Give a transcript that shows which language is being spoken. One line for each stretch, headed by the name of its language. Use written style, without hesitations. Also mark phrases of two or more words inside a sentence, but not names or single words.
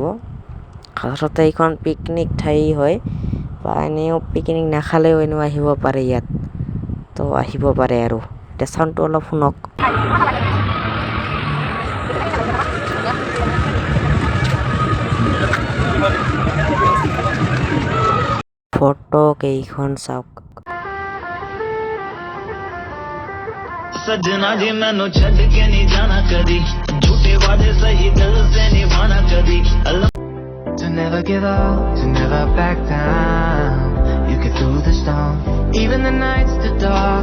Assamese: আচলতে এইখন পিকনিক ঠাই হয়, বা এনেও পিকনিক নাখালেও এনেও আহিব পাৰে ইয়াত। তো আহিব পাৰে আৰু এতিয়া চাউণ্ডটো অলপ শুনক। ফটো কেইখন চাওক।
Punjabi: ਸਜਨਾ ਜੀ ਮੈਨੂੰ ਛੱਡ ਕੇ ਨਹੀਂ ਜਾਣਾ ਕਦੀ, ਝੂਠੇ ਵਾਅਦੇ ਸਹੀ ਦਿਲ ਸੇ ਨਿਭਾਣਾ ਕਦੀ।
English: To never give up, to never back down. You get through the storm, even the nights the dark.